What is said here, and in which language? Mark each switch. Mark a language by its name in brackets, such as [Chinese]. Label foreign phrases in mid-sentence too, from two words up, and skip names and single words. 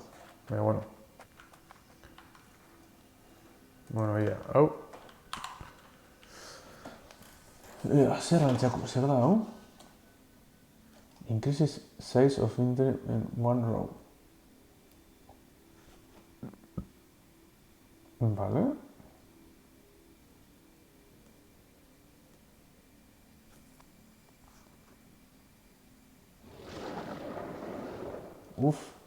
[Basque] Baina, bueno. Bueno, ia, hau. Zer da hau? [English] Increases size of injury in one row. [Basque] Vale. Uf.